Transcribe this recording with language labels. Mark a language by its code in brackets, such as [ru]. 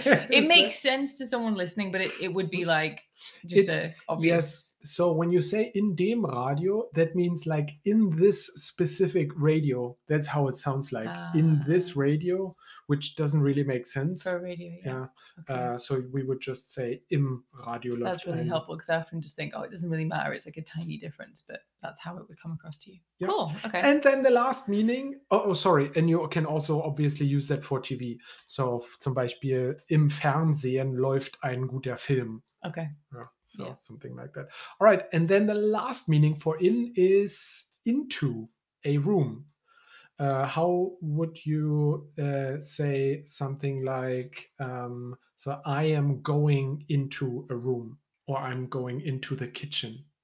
[en] It makes sense to someone listening, but it would be like just a obvious. Yes. So when you say [de] in dem Radio, [en] that means like in this specific radio. That's how it sounds like. In this radio, which doesn't really make sense. For a radio, yeah. Okay. So we would just say [de] im Radio läuft. [en] That's really helpful, because I often just think, it doesn't really matter. It's like a tiny difference, but that's how it would come across to you. Yeah. Cool. Okay. And then the last meaning, sorry, and you can also obviously use that for TV. [de] So zum Beispiel im Fernsehen läuft ein guter Film. [en] Okay. Yeah, something like that. All right, and then the last meaning for in is into a room. how would you say something like, so I am going into a room or I'm going into the kitchen?